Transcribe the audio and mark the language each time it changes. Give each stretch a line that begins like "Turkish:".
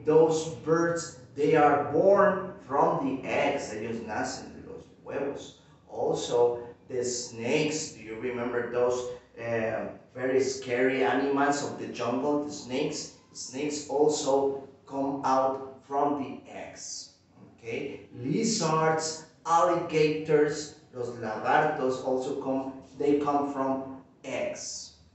English: Those birds, they are born from the eggs.
Spanish: Ellos nacen de los huevos.
English: Also, the snakes, do you remember those very scary animals of the jungle, the snakes? Snakes also come out from the eggs, okay? Lizards, alligators,
Spanish: los lagartos
English: also come from eggs.